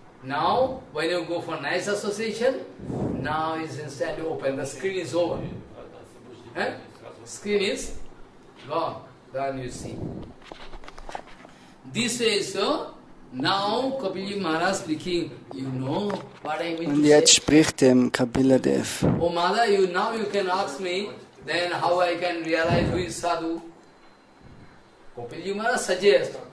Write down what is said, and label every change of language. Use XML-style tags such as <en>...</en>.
<en>Now, when you go for nice association, now it's instantly open. The screen is over. Screen is gone. Then you see. This way is so. Now, Kapila Maharaj speaking, you know what I mean.</en> <de>Und jetzt spricht dem Kapila Dev.</de> <en>Oh Mother, now you can ask me, then how I can realize who is Sadhu. Kapila Maharaj suggests.</en>